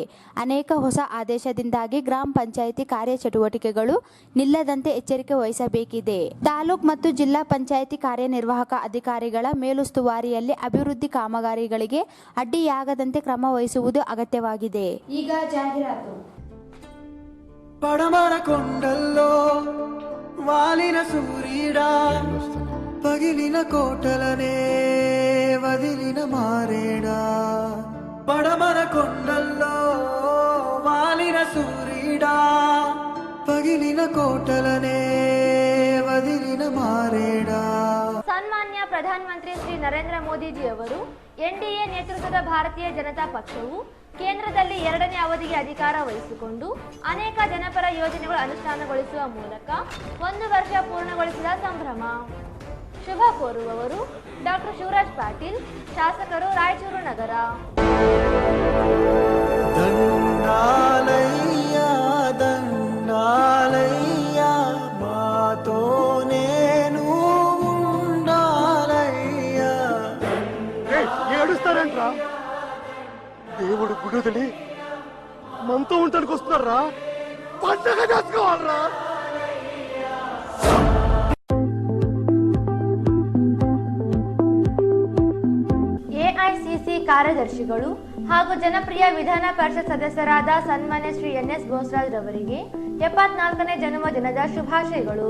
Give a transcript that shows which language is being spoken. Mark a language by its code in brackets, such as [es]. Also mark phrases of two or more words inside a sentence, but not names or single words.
[kn] ಅನೇಕ ಹೊಸ ಆದೇಶದಿಂದಾಗಿ ಗ್ರಾಮ ಪಂಚಾಯಿತಿ ಕಾರ್ಯಚಟುವಟಿಕೆಗಳು ನಿಲ್ಲದಂತೆ ಎಚ್ಚರಿಕೆ ವಹಿಸಬೇಕಿದೆ. ತಾಲೂಕು ಮತ್ತು ಜಿಲ್ಲಾ ಪಂಚಾಯಿತಿ ಕಾರ್ಯನಿರ್ವಾಹಕ ಅಧಿಕಾರಿಗಳ ಮೇಲುಸ್ತುವಾರಿಯಲ್ಲಿ ಅಭಿವೃದ್ಧಿ ಕಾಮಗಾರಿಗಳಿಗೆ ಅಡ್ಡಿಯಾಗದಂತೆ ಕ್ರಮ ವಹಿಸುವುದು ಅಗತ್ಯವಾಗಿದೆ. ಈಗ ಜಾಹೀರಾತು. [te] పడమర కొండల్లో వాలిన సూర్యుడా పగిలిన కోటలనే వదిలిన మారేడా. పడమర కొండల్లో వాలిన సూర్యుడా పగిలిన కోటలనే వదిలిన మారేడా. [kn] ಸನ್ಮಾನ್ಯ ಪ್ರಧಾನಮಂತ್ರಿ ಶ್ರೀ ನರೇಂದ್ರ ಮೋದಿಜಿ ಅವರು ಎನ್ಡಿಎ ನೇತೃತ್ವದ ಭಾರತೀಯ ಜನತಾ ಪಕ್ಷವು ಕೇಂದ್ರದಲ್ಲಿ 2ನೇ ಅವಧಿಗೆ ಅಧಿಕಾರ ವಹಿಸಿಕೊಂಡು ಅನೇಕ ಜನಪರ ಯೋಜನೆಗಳು ಅನುಷ್ಠಾನಗೊಳಿಸುವ ಮೂಲಕ 1 ವರ್ಷ ಪೂರ್ಣಗೊಳಿಸಿದ ಸಂಭ್ರಮ. ಶುಭ ಕೋರುವವರು ಡಾಕ್ಟರ್ ಶಿವರಾಜ್ ಪಾಟೀಲ್, ಶಾಸಕರು, ರಾಯಚೂರು ನಗರ. [te] దండాలయ్య దండాలయ్య మాతోనేను ఉండాలయ్య. ఏడుస్తారంట్రా? దేవుడు గుడివదిలి మనతో ఉండడానికి వస్తున్నారా? పండగ చేసుకోవాలరా? [kn] ಎಐಸಿಸಿ ಕಾರ್ಯದರ್ಶಿಗಳು ಹಾಗೂ ಜನಪ್ರಿಯ ವಿಧಾನ ಪರಿಷತ್ ಸದಸ್ಯರಾದ ಸನ್ಮಾನ್ಯ ಶ್ರೀ NS ಬೋಸರಾಜ್ ರವರಿಗೆ 74ನೇ ಜನ್ಮದಿನದ ಶುಭಾಶಯಗಳು.